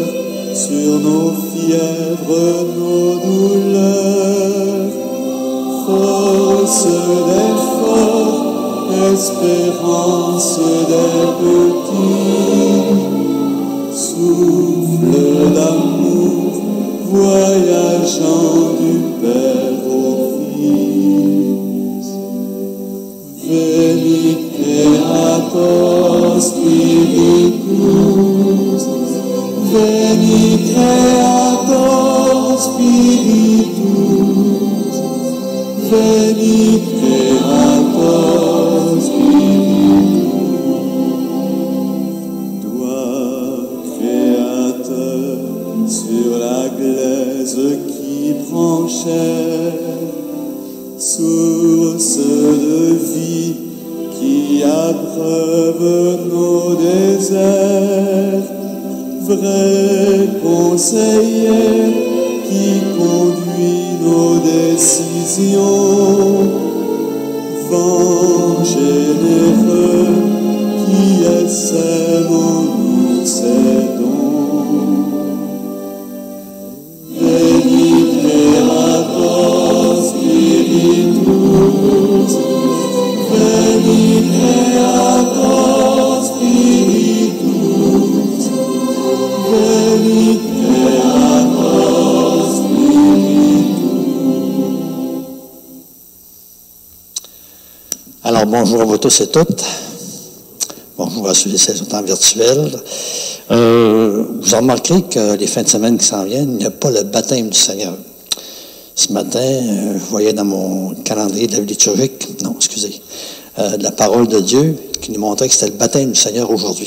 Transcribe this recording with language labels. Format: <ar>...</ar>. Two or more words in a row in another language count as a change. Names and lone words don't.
<fr>sur nos fièvres, nos douleurs, force des forts, espérance des petits, souffle d'amour, voyageant du Père au Fils.</fr> <la>Veni Creator Spiritus, Veni Creator Spiritus, Veni Creator Spiritus.</la> <fr>Toi, Créateur, sur la glaise qui prend chair, source de vie qui abreuve nos déserts, vrai conseiller qui conduit nos décisions, vent généreux qui sème en nous ses dons.</fr> <la>Veni Creator Spiritus, Veni Creator Spiritus, Veni Creator Spiritus.</la> <fr>Alors, bonjour à vous tous et toutes. Bonjour à ceux et celles qui sont en virtuel. Vous remarquerez que les fins de semaine qui s'en viennent, il n'y a pas le baptême du Seigneur. Ce matin, je voyais dans mon calendrier de la vie liturgique, de la parole de Dieu qui nous montrait que c'était le baptême du Seigneur aujourd'hui.</fr>